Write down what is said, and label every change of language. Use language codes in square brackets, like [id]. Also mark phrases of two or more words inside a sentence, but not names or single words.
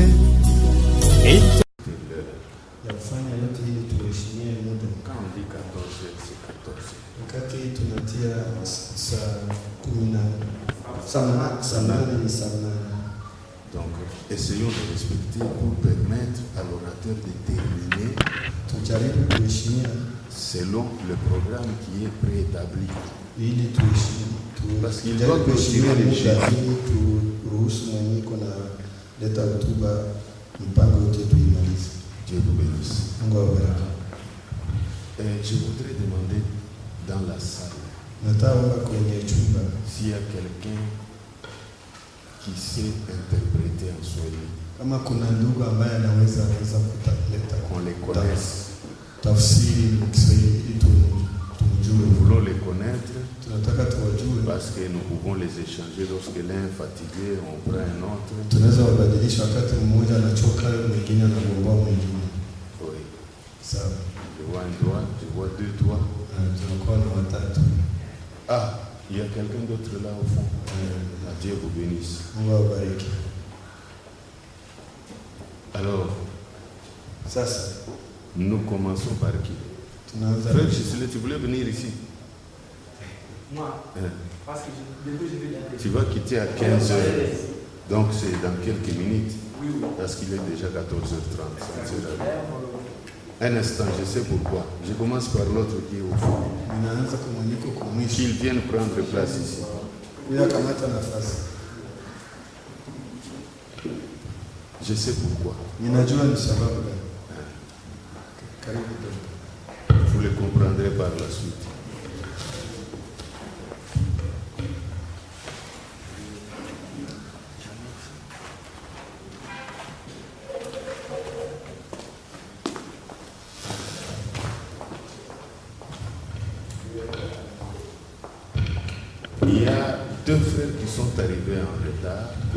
[fr] Et [sw] yafanya yote ili tuheshimie muda. [fr] Quand on dit 14 heures, c'est 14 heures. [sw] Wakati tunatia saa 8 ni saa 8. [fr] Donc, essayons de respecter pour permettre à l'orateur de terminer [sw] Tujaribu kuheshimia [fr] selon le programme qui est préétabli. [sw] ili tuheshimu. [fr] Parce qu'il doit [sw] kuheshimia [fr] continuer les [sw] muda [fr] choses. [sw] ili turuhusu mwenye kuna leta hotuba mpango yote tuimalize. [fr] Dieu vous bénisse. [sw] Mungu awabariki. [fr] Je voudrais demander dans la salle [sw] Nataomba kwenye chumba [fr] s'il y a quelqu'un qui sait interpréter en Swahili, [sw] kama kuna ndugu ambaye anaweza kuleta [fr] qu'on les connaisse. [sw] tafsiri Kiswahili ili [fr] Nous [sw] tumjue. [fr] voulons les connaître [sw] Tunataka tuwajue. [fr] parce que nous pouvons les échanger. Lorsque l'un est fatigué, on prend un autre. [sw] Tunaweza wabadilisha wakati mmoja anachoka, mwingine anagomboa mwingine. [fr] Oui. [sw] Sawa. [fr] Je vois un doigt, je vois deux doigts. [sw] Tunakuwa na watatu. [fr] Ah, il y a quelqu'un d'autre là au fond. Dieu vous bénisse. [sw] Mungu awabariki. [fr] Alors, [sw] Sasa [fr] nous commençons par qui? [sw] tunaanza [fr] Frère Gisele, tu voulais venir ici? Moi, parce que je vais la Tu vas quitter à 15 heures. Donc c'est dans quelques minutes. Oui, oui. Parce qu'il est déjà 14h30. Un instant, je sais pourquoi. Je commence par l'autre qui est au fond. [sw] ninaanza kumwonyeko kwa mwisho. [fr] Qu'ils viennent prendre place ici. [sw] Huyo akamata nafasi. [fr] Je sais pourquoi. [sw] Ninajua ni sababu gani. Karibu kidogo. [fr] Vous le comprendrez par la suite. Il y a deux frères qui sont arrivés en retard.